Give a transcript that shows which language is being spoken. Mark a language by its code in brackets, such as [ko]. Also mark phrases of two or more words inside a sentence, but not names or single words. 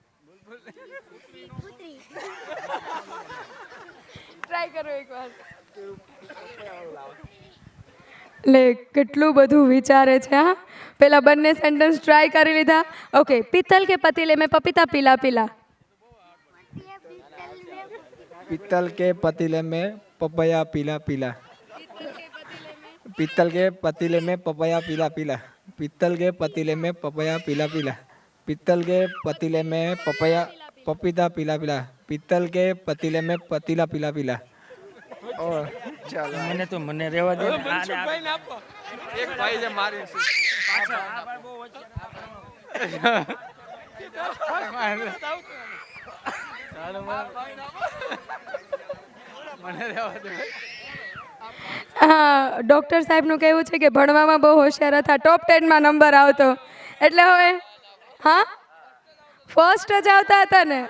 [gu] ટ્રાય કરો એકવાર. લે, કેટલું બધું વિચારે છે. હા, પેલા બંને [en] sentence try [gu] કરી લીધા. ઓકે, [hi] पित्तल के पतीले में पपीता पीला पीला. पित्तल के पतीले में पपैया पीला पीला. पित्तल के पतीले में पपैया पीला पीला. पित्तल के पतीले में पपैया पीला पीला. पित्तल के पतीले में पपैया पपीता पीला पीला. पित्तल के पतीले में पतीला पीला पीला. और चलो [gu] મને તો મને રહેવા દે. [hi] एक भाई से मारी [gu] હા, ડૉક્ટર સાહેબનું કહેવું છે કે ભણવામાં બહુ હોશિયાર હતા. ટોપ 10માં નંબર આવતો. એટલે હવે હા, ફર્સ્ટ જ આવતા હતા ને.